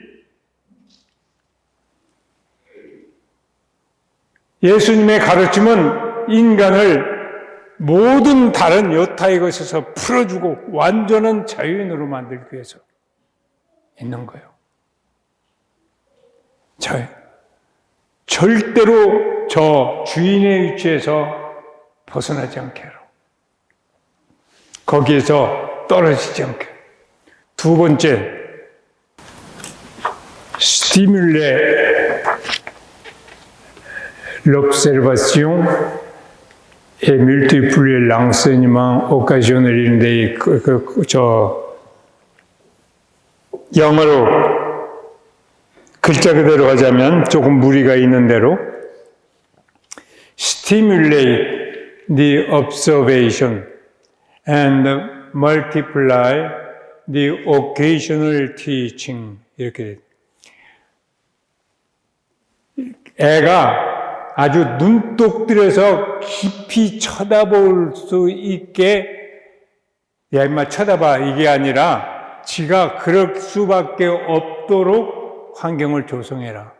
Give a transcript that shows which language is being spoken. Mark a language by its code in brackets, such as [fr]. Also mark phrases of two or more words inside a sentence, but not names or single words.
[ko] 예수님의 가르침은 인간을 모든 다른 여타의 것에서 풀어주고 완전한 자유인으로 만들기 위해서 있는 거예요. 절대로 저 주인의 위치에서 벗어나지 않게 하라. 거기에서 떨어지지 않게. 두 번째, [fr] stimuler l'observation et multiplier l'enseignement occasionnel. [ko] 영어로 글자 그대로 하자면 조금 무리가 있는 대로 [en] stimulate the observation and multiply the occasional teaching. [ko] 이렇게 애가 아주 눈독 들여서 깊이 쳐다볼 수 있게 야 임마 쳐다봐 이게 아니라 지가 그럴 수밖에 없도록 환경을 조성해라.